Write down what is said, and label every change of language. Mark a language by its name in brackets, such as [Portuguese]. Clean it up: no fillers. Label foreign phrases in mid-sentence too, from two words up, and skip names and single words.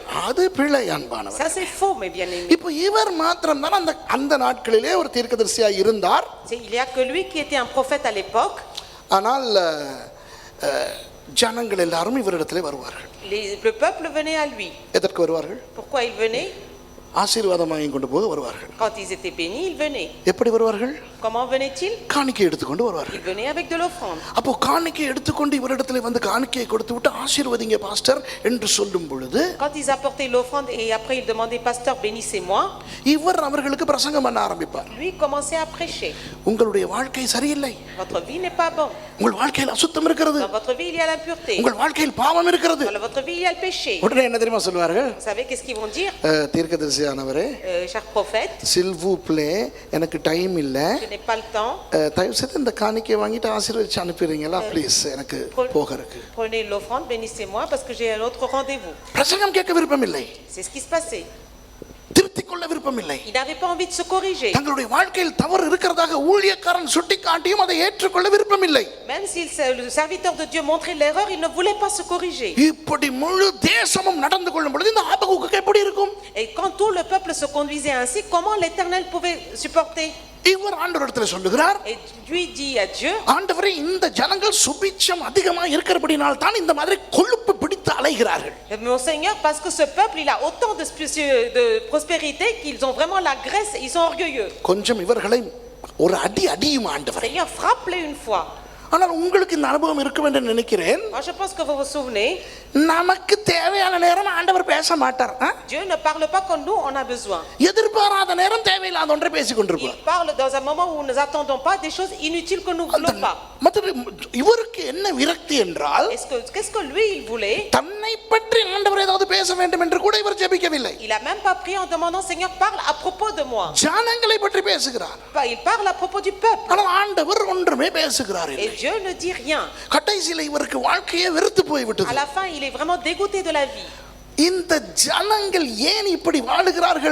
[Tamil] அது பிழை அன்பானவர். [French] Ça c'est faux, mes bien-aimés. [Tamil] இப்போ இவர் மாத்திரம் தான் அந்த நாட்களிலே ஒரு தீர்க்கதரிசியாக இருந்தார். [French] Il y a que lui qui était un prophète à l'époque. [Tamil] ஆனால் ஜனங்கள் எல்லாரும் இவரிடத்திலே வருவார்கள். [French] Le peuple venait à lui. [Tamil] எதற்கு வருவார்கள்? [French] Pourquoi il venait? [Tamil] ஆசீர்வாதமாய் கொண்டு போக வருவார்கள். [French] Quand ils étaient bénis, ils venaient. [Tamil] எப்படி வருவார்கள்? [French] Comment venaient-ils? [Tamil] காணிக்கை எடுத்துக்கொண்டு வருவார்கள். [French] Ils venaient avec de l'offrande. [Tamil] அப்போ காணிக்கை எடுத்துக்கொண்டு இவரிடத்தில் வந்து காணிக்கையை கொடுத்து விட்டு ஆசீர்வதிங்க பாஸ்டர் என்று சொல்லும் பொழுது, [French] Quand ils apportaient l'offrande et après ils demandaient, pasteur, bénissez-moi, [Tamil] இவர் அவர்களுக்கு பிரசங்கம் பண்ண ஆரம்பிப்பார். [French] lui commençait à prêcher. [Tamil] உங்களுடைய வாழ்க்கை சரியில்லை, [French] Votre vie n'est pas bonne. [Tamil] உங்கள் வாழ்க்கையில் அசுத்தம் இருக்கிறது, [French] Dans votre vie, il y a l'impureté. [Tamil] உங்கள் வாழ்க்கையில் பாவம் இருக்கிறது. [French] Dans votre vie, il y a le péché. [Tamil] உடனே என்ன தெரியுமா சொல்வார்கள்? [French] Vous savez qu'est-ce qu'ils vont dire? [Tamil] தீர்க்கதரிசியானவரே, [French] Cher prophète, s'il vous plaît, [Tamil] எனக்கு டைம் இல்ல, [French] je n'ai pas le temps. [Tamil] தயவு செய்து இந்த காணிக்கையை வாங்கிட்டு ஆசீர்வதிச்சு அனுப்பிடுறீங்களா ப்ளீஸ், எனக்கு போக இருக்கு. [French] Prenez l'offrande, bénissez-moi parce que j'ai un autre rendez-vous. [Tamil] பிரசங்கம் கேட்க விருப்பம் இல்லை, [French] C'est ce qui se passait. [Tamil] திருத்திக் கொள்ள விருப்பம் இல்லை. [French] Il n'avait pas envie de se corriger. [Tamil] தங்களுடைய வாழ்க்கையில் தவறு இருக்கிறதாக ஊழியக்காரன் சுட்டிக்காட்டியும் அதை ஏற்றுக்கொள்ள விருப்பம் இல்லை. [French] Même si le serviteur de Dieu montrait l'erreur, il ne voulait pas se corriger. [Tamil] இப்படி முழு தேசமும் நடந்து கொள்ளும் பொழுது இந்த ஆபகுக்கு எப்படி இருக்கும்? [French] Et quand tout le peuple se conduisait ainsi, comment l'Éternel pouvait supporter? [Tamil] இவர் ஆண்டவரிடத்தில் சொல்லுகிறார், [French] Et lui dit à Dieu, [Tamil] ஆண்டவரே இந்த ஜனங்கள் சுபிட்சம் அதிகமா இருக்கிறபடினால் தான் இந்த மாதிரி கொழுப்பு பிடித்து அலைகிறார்கள். [French] mon Seigneur, parce que ce peuple, il a autant de prospérité qu'ils ont vraiment la graisse, ils sont orgueilleux. [Tamil] கொஞ்சம் இவர்களை ஒரு அடியும் ஆண்டவரே. [French] Seigneur, frappe-les une fois. [Tamil] ஆனால் உங்களுக்கு இந்த அனுபவம் இருக்கும் என்று நினைக்கிறேன். [French] Moi, je pense que vous vous souvenez, [Tamil] நமக்கு தேவையான நேரம் ஆண்டவர் பேச மாட்டார். [French] Dieu ne parle pas comme nous, on a besoin. [Tamil] எதிர்பாராத நேரம் தேவையில்லாத ஒன்றை பேசிக் கொண்டிருப்பார். [French] Il parle dans un moment où nous n'attendons pas des choses inutiles que nous ne voulons pas. [Tamil] இவருக்கு என்ன விரக்தி என்றால், [French] Qu'est-ce que lui, il voulait? [Tamil] தன்னை பற்றி ஆண்டவர் ஏதாவது பேச வேண்டும் என்று கூட இவர் ஜெபிக்கவில்லை. [French] Il a même pas prié en demandant, Seigneur, parle à propos de moi. [Tamil] ஜனங்களை பற்றி பேசுகிறார். [French] Il parle à propos du peuple. [Tamil] ஆனால் ஆண்டவர் ஒன்றுமே பேசுகிறார் இல்லை. [French] Et Dieu ne dit rien. [Tamil] கடைசியில் இவருக்கு வாழ்க்கையே வெறுத்து போய்விட்டது. [French] À la fin, il est vraiment dégoûté de la vie. [Tamil] இந்த ஜனங்கள் ஏன் இப்படி வாழுகிறார்கள்?